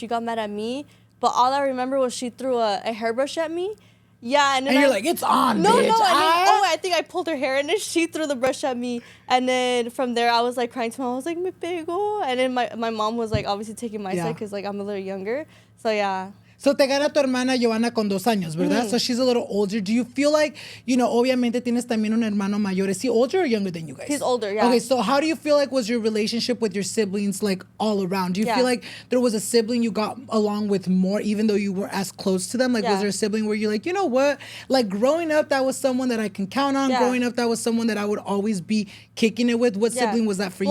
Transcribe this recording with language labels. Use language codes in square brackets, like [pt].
[en] She got mad at me, but all I remember was she threw a hairbrush at me. Yeah, and then you're like, it's on, no, bitch. No, I think I pulled her hair, and then she threw the brush at me, and then from there I was like crying to my mom. I was like, [es] me pegó, [en] and then my mom was like obviously taking my side because like I'm a little younger, so yeah. [es] So te gana tu hermana Johanna con 2 años, ¿verdad? [en] So she's a little older. Do you feel like, [es] obviamente tienes también un hermano mayor. [en] Is he older or younger than you guys? He's older, yeah. Okay, so how do you feel like was your relationship with your siblings like all around? Do you feel like there was a sibling you got along with more even though you weren't as close to them? Like was there a sibling where you're like, you know what? Like growing up, that was someone that I can count on. Growing up, that was someone that I would always be kicking it with. What sibling was that for you?